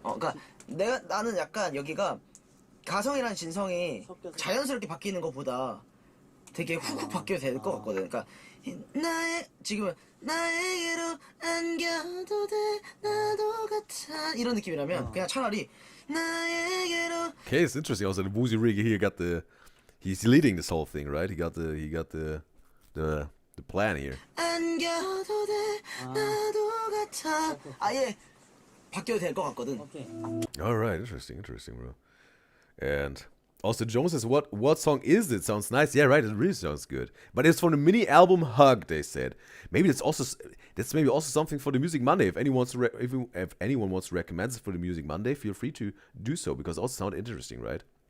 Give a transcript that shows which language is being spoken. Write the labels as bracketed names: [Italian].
[Korean] 그러니까 나는 약간 여기가 가성이랑 진성이 섞여서. 자연스럽게 바뀌는 것보다 되게 훅훅 바뀌어도 될 것 같거든. 그러니까 지금은 나에게로 안겨도 돼 나도 같아 이런 느낌이라면 그냥 차라리 나에게로. [English] Okay, it's interesting. Also, the Woozy Rig here got the. He's leading this whole thing, right? He got the plan here. [Korean] 안겨도 돼 나도 같아 아예 바뀌어도 될 것 같거든. 오케이. [English] All right, interesting, bro. And also, Jones says, "What song is it? Sounds nice. Yeah, right. It really sounds good. But it's from the mini album Hug." They said maybe that's maybe also something for the Music Monday. If anyone if anyone wants to recommend it for the Music Monday, feel free to do so because it also sounds interesting, right?